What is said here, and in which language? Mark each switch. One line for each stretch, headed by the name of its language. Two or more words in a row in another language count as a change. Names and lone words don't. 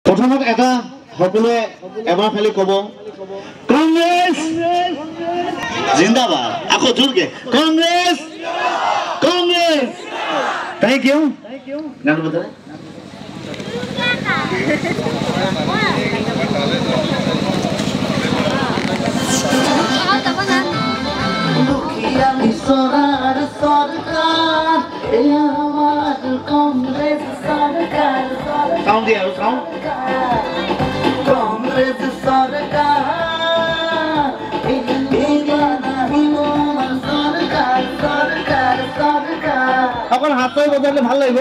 Assamese: প্ৰথমত এটা সকলোৱে এবাৰ খালি ক'ব কংগ্ৰেছ জিন্দাবাদ আকৌ জোৰকে কংগ্ৰেছ কংগ্ৰেছ
English: thank you
Assamese: গান বজায়
Bangla: দুখিয়া মিশরার সরকার এই আমার কংগ্রেস সরকার
Assamese: সাউন্ড দিয়ে আৰু সাউন্ড
Bangla: কংগ্রেস সরকার এই আমার সরকার সরকার সরকার
Assamese: অকল হাতই বজালে ভাল লাগিব